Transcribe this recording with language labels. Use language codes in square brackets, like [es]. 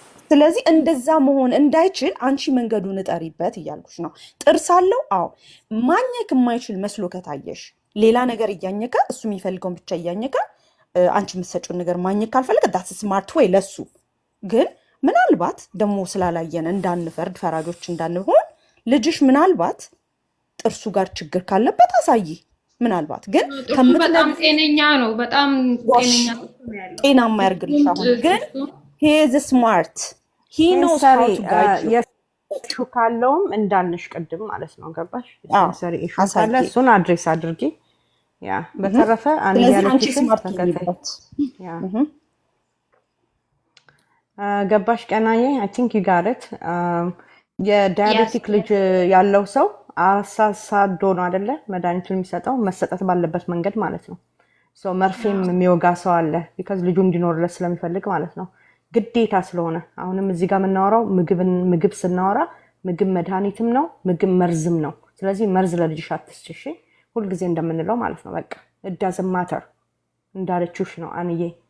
[am] ስለዚህ እንደዛ መሆን እንዳይችል አንቺ መንገዱን እጠሪበት እያልኩሽ ነው። ጥርስ አለው። አዎ ማኘክ የማይችል መስሎ ከታየሽ ሌላ ነገር እያኘከ እሱ የሚፈልገውን ብቻ እያኘከ አንቺ የምትሰጪውን ነገር ማኘክ ካልፈለገ [en] ዳት ስማርት [am] ወይ ለሱ። ግን ምናልባት ደግሞ ስላላየን እንዳንፈርድ ፈራጆች እንዳንሆን ልጅሽ ምናልባት ጥርሱ ጋር ችግር ካለበት አሳይ። ምናልባት ግን በጣም ጤነኛ ነው፣ በጣም ጤነኛ ነው፣ ጤናማ ያርግልሽ። አሁን ግን [en] he is smart, he knows how to guide you። [am] ኢሹ ካለውም እንዳልንሽ ቅድም ማለት ነው። ገባሽ? ሰሪ ኢሹ ካለ እሱን አድሬስ አድርጊ። ያ በተረፈ አንድ ያለችሽን ተከታተይ። ያ ገባሽ? ቀናዬ [en] I think you got it። [am] የዳያቤቲክ ልጅ ያለው ሰው አሳሳዶ ነው አይደለ መድኃኒቱን የሚሰጠው መሰጠት ባለበት መንገድ ማለት ነው። ሶ መርፌም የሚወጋ ሰው አለ ቢካዝ ልጁ እንዲኖርለት ስለሚፈልግ ማለት ነው። ግዴታ ስለሆነ አሁንም እዚህ ጋር የምናወራው ምግብ ስናወራ ምግብ መድኃኒትም ነው፣ ምግብ መርዝም ነው። ስለዚህ መርዝ ለልጅሽ አትስጪ ሁልጊዜ እንደምንለው ማለት ነው። በቃ [en] it doesn't matter [am] እንዳለችሽ ነው አንዬ።